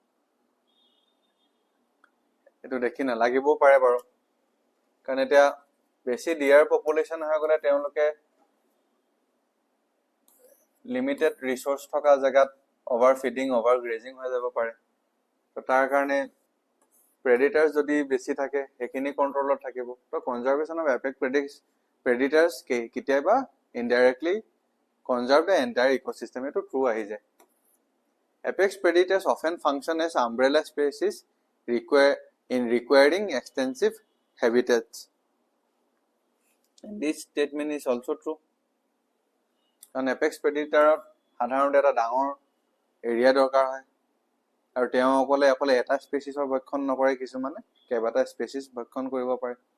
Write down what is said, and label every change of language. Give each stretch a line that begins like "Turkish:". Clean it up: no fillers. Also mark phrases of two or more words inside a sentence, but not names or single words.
Assamese: এটো দেখি না লাগিব পাৰে বাৰু. Kan etia বেছি
English: deer population
Assamese: হৈ গ'লে তেওঁলোকে
English: limited resource
Assamese: থকা জায়গাত
English: over feeding over grazing
Assamese: হৈ যাব পাৰে তো তাৰ কাৰণে প্ৰেডিটাৰ্স যদি বেছি থাকে সেইখিনি কন্ট্ৰোলত থাকিব তো
English: conservation of apex predators
Assamese: কেতিয়াবা ইনডাইৰেক্টলি
English: conserve the entire ecosystem
Assamese: to true আহি যায়.
English: Apex predators often function as umbrella species requiring extensive habitats. And this statement is also true. An apex predator
Assamese: সাধাৰণতে এটা ডাঙৰ এৰিয়া দৰকাৰ হয় আৰু তেওঁ অকলে এটা স্পেচিছৰ ভক্ষণ নকৰে কিছুমানে কেইবাটা স্পেচিছ ভক্ষণ কৰিব পাৰে